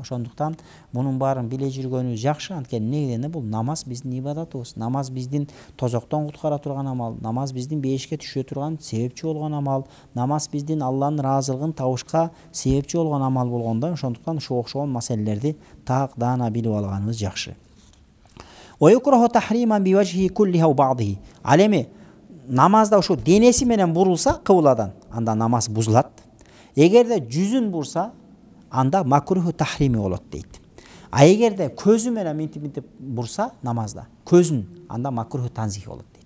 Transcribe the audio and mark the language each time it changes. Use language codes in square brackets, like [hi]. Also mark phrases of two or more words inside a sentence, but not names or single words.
[ky] Ошондуктан мунун баарын биле жүргөнүбүз жакшы. Анткени эмнеге дегенде бул намаз биздин ибадатыбыз. Намаз биздин тозоктон куткара турган амал, намаз биздин бейишке түшө турган себепчи болгон амал, намаз биздин Алланын ыраазылыгын табышка себепчи болгон амал болгондо, ошондуктан ушуга окшогон маселелерди так даана билип алганыбыз жакшы. [ar] ويكره تحريما بوجه كلها وبعضه. [ky] Ал эми намазда ушу денеси менен бурулса кыбыладан, анда намаз бузулат. Эгерде жүзүн бурса, анда [ar] مكروه تحريمي [ky] болот дейт. А эгерде көзү менен минтип бурса намазда, көзүн, анда [ar] مكروه تنزيه [ky] болот дейт.